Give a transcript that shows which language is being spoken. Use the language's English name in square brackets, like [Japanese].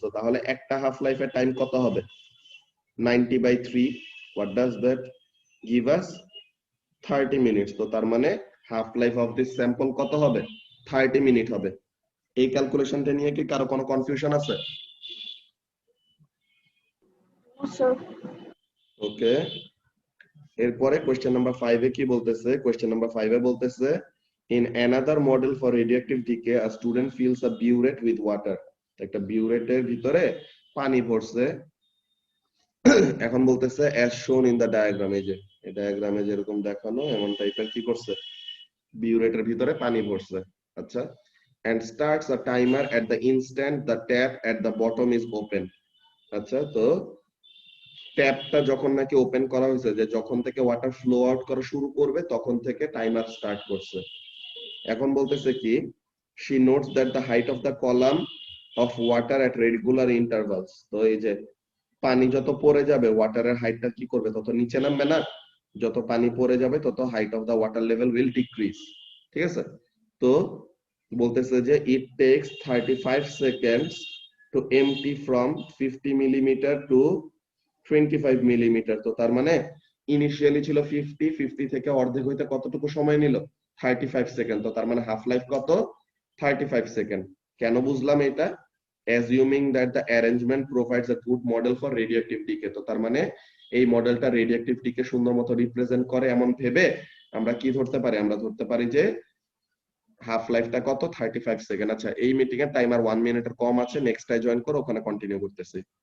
[Bangla] তো তাহলে একটা হাফ লাইফের টাইম কত হবে 90/3। [English] What does that give us 30 minutes. [Bangla] তো তার মানে [English] half life of this sample [Bangla] কত হবে 30 মিনিট হবে। এই ক্যালকুলেশনটা নিয়ে কি কারো কোনো কনফিউশন আছে? ওকে, এরপরে কোশ্চেন নাম্বার 5 এ কি বলতেছে, কোশ্চেন নাম্বার 5 এ বলতেছে [English] in another model for radioactive decay a student fills a burette with water। [Bangla] একটা বিউরেটের ভিতরে পানি ভরছে। এখন বলতেছে [English] as shown in the diagram, [Bangla] এই যে এই ডায়াগ্রামে যেরকম দেখানো এমন টাইপের কি করছে বিউরেটের ভিতরে পানি ভরছে। [English] আচ্ছা, and starts a timer at the instant the tap at the bottom is open। [Bangla] আচ্ছা, তো ট্যাপটা যখন নাকি ওপেন করা হয়েছে, যে যখন থেকে ওয়াটার ফ্লো আউট করা শুরু করবে তখন থেকে টাইমার স্টার্ট করছে। এখন বলতেছে কি [English] she notes that the height of the column of water at regular intervals। [Bangla] তো এই যে পানি যত পড়ে যাবে ওয়াটারের হাইটটা কি করবে তত নিচে নামবে না, যত পানি পড়ে যাবে তত [English] height of the water level will decrease, [Bangla] ঠিক আছে। তো বলতেছে যে [English] it takes 35 seconds to empty from 50 millimeter to 25 millimetre. [Bangla] তো তার মানে ইনিশিয়ালি ছিল 50 থেকে অর্ধেক হইতে কতটুকু সময় নিল 35 সেকেন্ড। তো তার মানে হাফ লাইফ কত 35 সেকেন্ড। কেন বুঝলাম এটা, [English] assuming that the arrangement provides a good model for radioactive decay। [Bangla] তো তার মানে এই মডেলটা রেডিওঅ্যাক্টিভ ডিকে সুন্দর মতো রিপ্রেজেন্ট করে এমন ভেবে আমরা কি ধরতে পারি, আমরা ধরতে পারি যে হাফ লাইফটা কত 35 সেকেন্ড। আচ্ছা, এই মিটিং এর টাইমার 1 মিনিটের কম আছে, নেক্সট টাই জয়েন করো, ওখানে কন্টিনিউ করতেছি।